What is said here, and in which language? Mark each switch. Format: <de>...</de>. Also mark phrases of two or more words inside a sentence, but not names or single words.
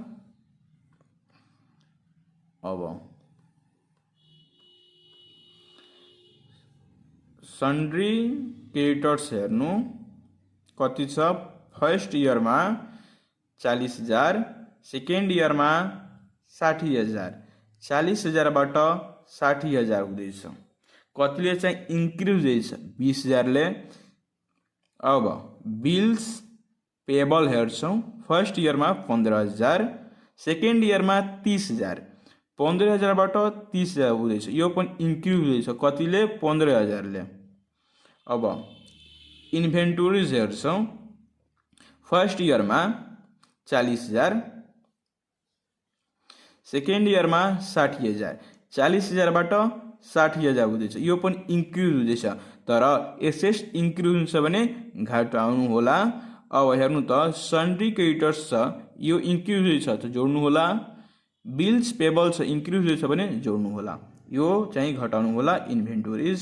<ne>अब</ne> <en>sundry creditors</en> <ne>हेर्नु कति छ</ne> <en>first year</en> <ne>में 40,000,</ne> <en>second year</en> <ne>में 60,000, 40,000 बाट 60,000 हुँदैछ। कतिले चाहिँ इन्क्रिज हुँदैछ 20,000 ले। अब</ne> <en>bills payable</en> <ne>हेर्छौँ,</ne> <en>first year</en> <ne>में 15,000,</ne> <en>second year</en> <ne>में 30,000, 15,000 बाट 30,000 हुँदैछ, यो पनि इन्क्रिज हुँदैछ कतिले 15,000 ले। अब इन्भेन्टोरिज हेर्छौँ,</ne> <en>first year</en> <ne>में 40,000,</ne> <en>second year</en> <ne>में 60,000, 40,000 बाट 60,000 हुँदैछ, यो पनि इन्क्रिज हुँदैछ, तर</ne> <en>assets increase</en> <ne>हुन्छ भने घटाउनु होला। अब हेर्नु त</ne> <en>sundry creditors</en> <ne>छ, यो इन्क्रिज हुँदैछ त जोड्नु होला,</ne> <en>bills payable</en> <ne>छ इन्क्रिज हुँदैछ भने जोड्नु होला, यो चाहिँ घटाउनु होला इन्भेन्टोरिज।</ne>